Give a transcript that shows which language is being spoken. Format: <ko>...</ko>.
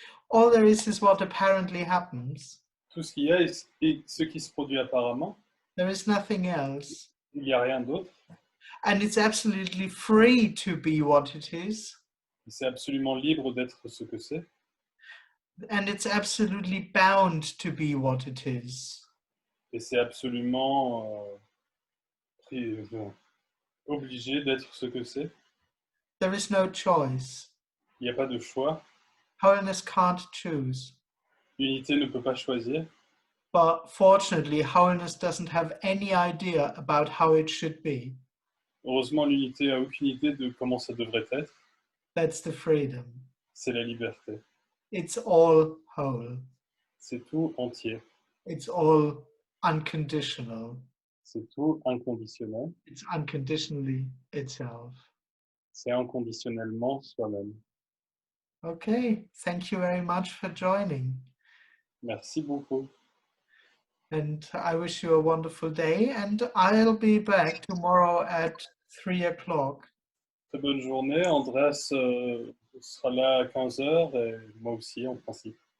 <en>all there is what apparently happens.</en> <fr>tout ce qu'il y a et ce qui se produit apparemment,</fr> <en>There is nothing else.</en> <fr>il n'y a rien d'autre.</fr> <en>And it's absolutely free to be what it is.</en> <fr>C'est absolument libre d'être ce que c'est.</fr> <en>And it's absolutely bound to be what it is.</en> <fr>Et c'est absolument obligé d'être ce que c'est.</fr> <en>There is no choice.</en> <fr>Il n'y a pas de choix.</fr> <en>Holiness can't choose.</en> <fr>L'unité ne peut pas choisir.</fr> <en>But fortunately, holiness doesn't have any idea about how it should be.</en> <fr>Heureusement, l'unité n'a aucune idée de comment ça devrait être.</fr> <en>That's the freedom.</en> <fr>C'est la liberté.</fr> <en>It's all whole.</en> <fr>C'est tout entier.</fr> <en>It's all unconditional.</en> <fr>C'est tout inconditionnel.</fr> <en>It's unconditionally itself.</en> <fr>C'est inconditionnellement soi-même.</fr> <en>Okay, thank you very much for joining.</en> <fr>Merci beaucoup.</fr> <en>And I wish you a wonderful day. And I'll be back tomorrow at 3 o'clock.</en> <fr>Très bonne journée. Andreas sera là à 15h et moi aussi en principe.</fr>